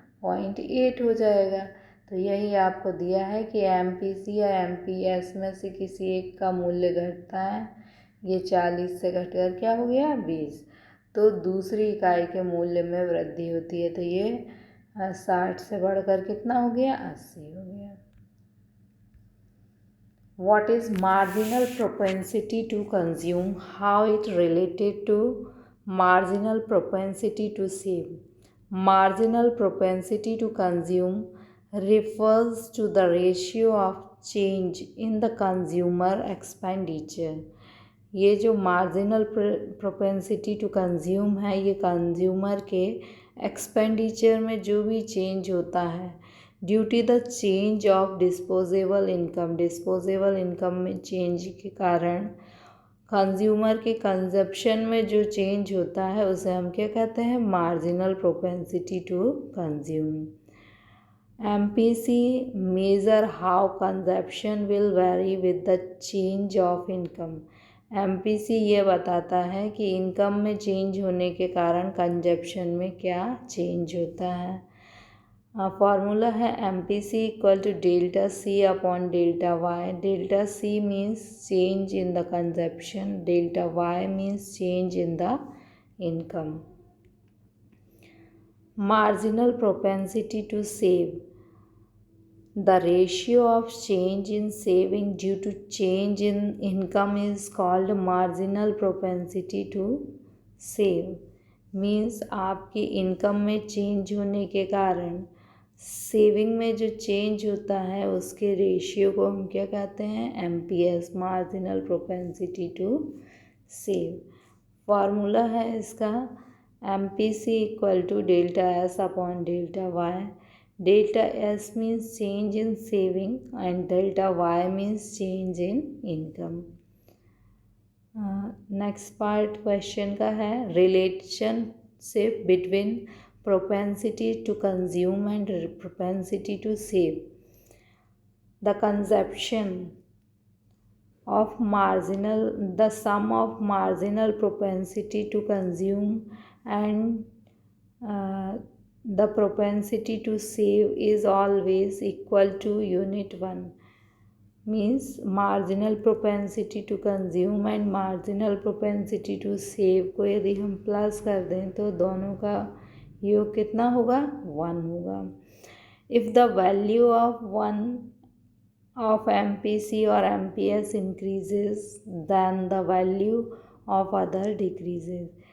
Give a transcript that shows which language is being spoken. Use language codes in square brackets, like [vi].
[hi] 0.8 हो जाएगा। तो यही आपको दिया है कि MPC या MPS में से किसी एक का मूल्य घटता है, ये 40 से घटकर क्या हो गया? 20, तो दूसरी इकाई के मूल्य में वृद्धि होती है। तो ये 60 से बढ़कर कितना हो गया? 80 हो गया। [en] What is marginal propensity to consume? How it related to marginal propensity to save? Marginal propensity to consume refers to the ratio of change in the consumer expenditure. [hi] ये जो मार्जिनल प्रोपेंसिटी टू कंज्यूम है, ये consumer के expenditure में जो भी change होता है due to the change of disposable income, disposable income में चेंज के कारण कंज्यूमर के कंजप्शन में जो चेंज होता है उसे हम क्या कहते हैं? Marginal propensity to consume. [en] MPC measure how consumption will vary with the change of income. [hi] MPC ये बताता है कि इनकम में चेंज होने के कारण कंजप्शन में क्या चेंज होता है। फॉर्मूला है MPC equal to delta C upon delta Y। Delta C means change in the consumption, delta Y means change in the income. [en] Marginal propensity to save. The ratio of change in saving due to change in income is called marginal propensity to save. [hi] Means आपकी income में change होने के कारण saving में जो change होता है उसके रेशियो को हम क्या कहते हैं? MPS, marginal propensity to save. Formula है इसका MPC equal to delta S upon delta Y। [en] Delta S means change in saving and delta Y means change in income. Next part question [hi] का है [en] relationship between propensity to consume and propensity to save. The consumption of the sum of marginal propensity to consume and the propensity to save is always equal to unit 1. Means marginal propensity to consume and marginal propensity to save [hi] को यदि हम plus कर दें तो दोनों का योग कितना होगा? 1 होगा। [en] If the value of one of MPC or MPS increases then the value of other decreases.